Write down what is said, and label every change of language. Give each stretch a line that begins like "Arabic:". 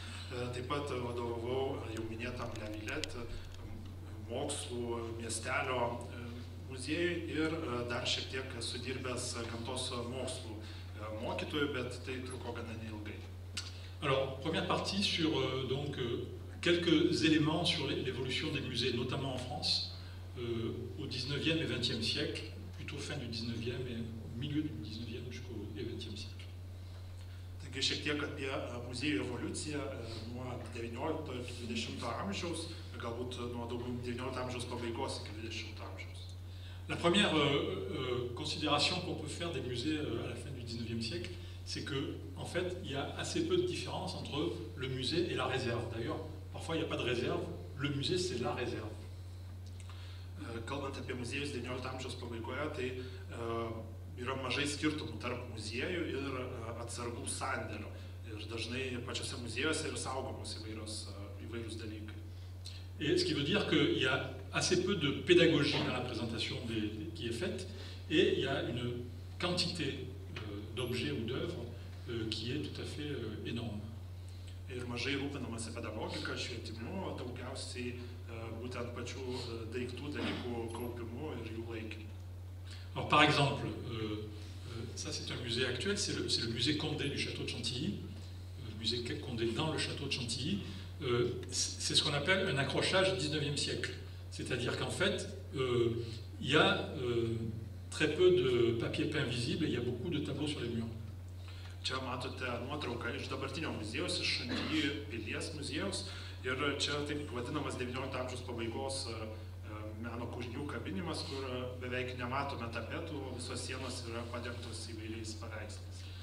Lithuanian: Taip pat vadovavau jau minėtam La Villette mokslų miestelio muziejui ir dar šiek tiek esu dirbęs gamtos mokslų mokytojų, bet tai truko gana neilgai.
French: Alors, première partie sur donc quelques éléments sur l'évolution des musées, notamment en France, au 19e et 20e siècle, plutôt fin du 19e et au milieu du 19e jusqu'au 20e siècle.
Lithuanian: Taigi šiek tiek apie muziejų evoliuciją nuo 19 iki 20 amžiaus, galbūt nuo daugiau 19 amžiaus pabaigos iki 20 amžiaus.
French: La première considération qu'on peut faire des musées à la fin du 19e siècle, c'est que, en fait, il y a assez peu de différence entre le musée et la réserve. D'ailleurs, parfois il n'y a pas de réserve, le musée c'est la réserve.
Lithuanian: Kalbant apie muziejus 19 amžiaus pabaigoje, tai yra mažai skirtumų tarp muziejų ir atsargų sandėlio. Ir dažnai pačiose muziejuose yra saugomos įvairūs dalykai.
French: Et ce qui veut dire qu'il y a assez peu de pédagogie dans la présentation qui est faite, et il y a une quantité d'objets ou d'œuvres qui est tout à fait énorme.
Lithuanian: Ir mažai rūpinamasi pedagogika, švietimu, daugiausiai būtent pačių daiktų, dalykų kaupimu ir jų laikymu.
French: Alors par exemple, ça c'est un musée actuel, c'est le musée Condé du château de Chantilly, le musée Condé dans le château de Chantilly. C'est ce qu'on appelle un accrochage 19e siècle. C'est-à-dire qu'en fait, il y a très peu de papier peint visible et il y a beaucoup de tableaux sur les murs.
Lithuanian: Čia matote nuotrauką iš dabartinio muziejaus, iš Chantilly pilies muziejaus. Ir čia taip vadinamas 19 amžiaus pabaigos meno kūrinių kabinimas, kur beveik nematome tapetų, visos sienos yra padengtos įvairiais paveikslais.